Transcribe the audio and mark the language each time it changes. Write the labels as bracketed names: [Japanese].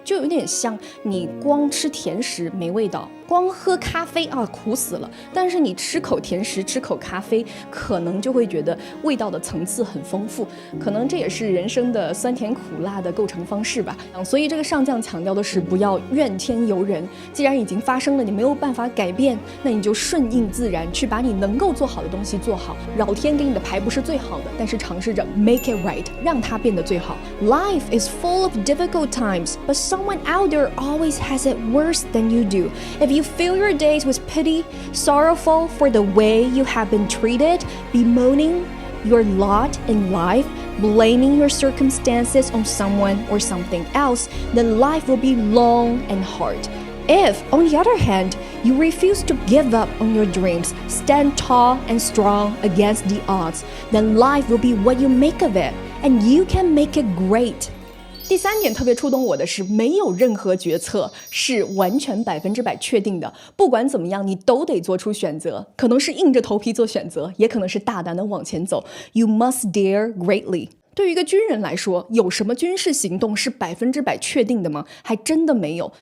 [Chinese] 就有点像你光吃甜食没味道，光喝咖啡苦死了，但是你吃口甜食吃口咖啡，可能就会觉得味道的层次很丰富，可能这也是人生的酸甜苦辣的构成方式吧。所以这个上将强调的是不要怨天尤人，既然已经发生了，你没有办法改变，那你就顺应自然，去把你能够做好的东西做好。老天给你的牌不是最好的，但是尝试着 [English] make it right， [Chinese] 让它变得最好。 [English] Life is full of difficult times, but someone out there always has it worse than you do. If you fill your days with pity, sorrowful for the way you have been treated, bemoaning your lot in life, blaming your circumstances on someone or something else, then life will be long and hard. If, on the other hand, you refuse to give up on your dreams, stand tall and strong against the odds, then life will be what you make of it, and you can make it great. [Chinese] 第3点特别触动我的是，没有任何决策是完全100%确定的，不管怎么样，你都得做出选择，可能是硬着头皮做选择，也可能是大胆的往前走。 [English] You must dare greatly。 [Chinese] 对于一个军人来说，有什么军事行动是100%确定的吗？还真的没有。